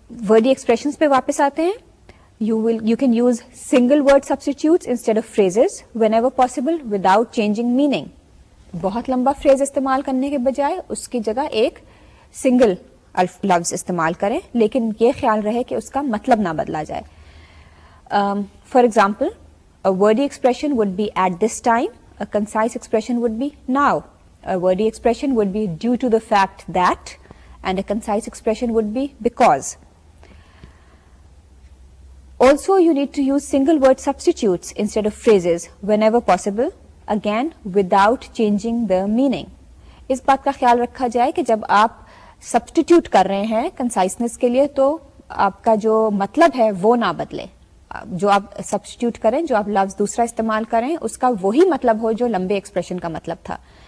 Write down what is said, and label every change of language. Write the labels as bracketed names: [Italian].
[Hindi] Verde expressions पे वापस आते हैं. [English] you can use single word substitutes instead of phrases whenever possible without changing meaning. [Hindi] बहुत लंबा फ्रेज इस्तेमाल करने के बजाय उसकी जगह एक सिंगल लफ्ज इस्तेमाल करें, लेकिन ये ख्याल रहे कि उसका मतलब ना बदला जाए. [English] For example, a wordy expression would be at this time, a concise expression would be now, a wordy expression would be due to the fact that, and a concise expression would be because. Also, you need to use single word substitutes instead of phrases whenever possible, again without changing the meaning. [Hindi] इस बात का ख्याल रखा जाए कि जब आप substitute कर रहे हैं कंसाइसनेस के लिए तो आपका जो मतलब है वो ना बदले. जो आप सब्स्टिट्यूट करें, जो आप लफ्ज दूसरा इस्तेमाल करें, उसका वही मतलब हो जो लंबे एक्सप्रेशन का मतलब था.